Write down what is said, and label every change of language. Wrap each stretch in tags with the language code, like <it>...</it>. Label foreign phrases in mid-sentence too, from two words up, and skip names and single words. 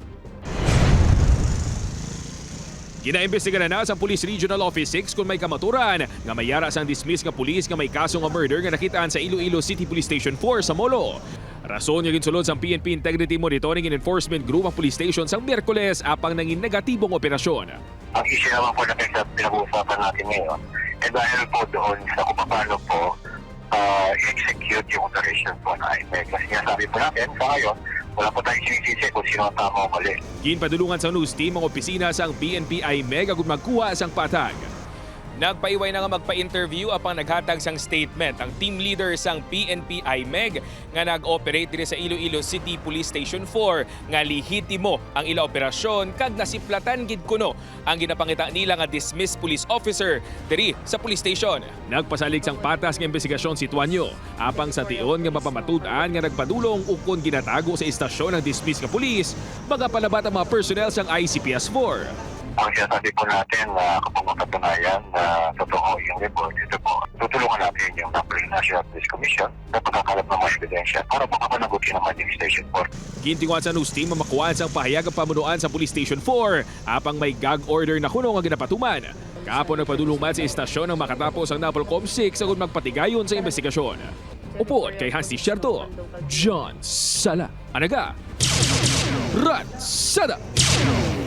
<hil>Ginaimbestigahan na sa Police Regional Office 6 kung may kamaturan nga may yara sang dismiss nga pulis nga may kaso nga murder nga nakitaan sa Iloilo City Police Station 4 sa Molo. Rason nga ginsulod sa PNP Integrity Monitoring and Enforcement Group ang police station sa Miyerkules apang nanging negatibong operasyon.</hil> <tl>Ang issue naman po natin sa pinag-uusapan natin ngayon, dahil po doon sa kung paano po i-execute yung operation po na IMEG. Kasi nga sabi po natin, sa ngayon, wala po tayong sinisisi kung sino ang tama o mali.</tl> <hil>Ginpadulungan sa news team ang opisina sang PNP IMEG agud magkuha sang patag. Nagpaiway na nga magpa-interview apang naghatag sang statement ang</hil> <en>team leader</en> <hil>sang PNP IMEG nga nag-operate diri sa Iloilo City Police Station 4 nga lehitimo ang ila operasyon kag nasiplatan gid kuno ang ginapangita nila nga</hil> <en>dismissed police officer</en> <hil>diri sa</hil> <en>police station.</en> <hil>Nagpasalig sang patas nga investigasyon si Tuanyo apang sa tion nga mapamatud-an nga nagpadulong ukon ginatago sa istasyon ng dismissed nga pulis magapalabat ang mga personnel sang ICPS 4.</hil> <tl>Ang sinasabi po natin na kapag mapatunayan na totoo yung report, ito po, tutulungan natin yung National Police Commission na pagkakalap ng mga ebidensya para makapanagutin naman yung Station 4.</tl> <hil>Gintinguan sa news team makuhaan sang pahayag ang pamunuan sa Police Station 4 apang may gag order na kuno nga ginapatuman. Kahapon nagpadulong man sa istasyon ang makatapos ang Napolcom 6 agud magpatigayon sa investigasyon. Upod kay Hans Tierto, John Sala, Anaga, Ratsada.</hil>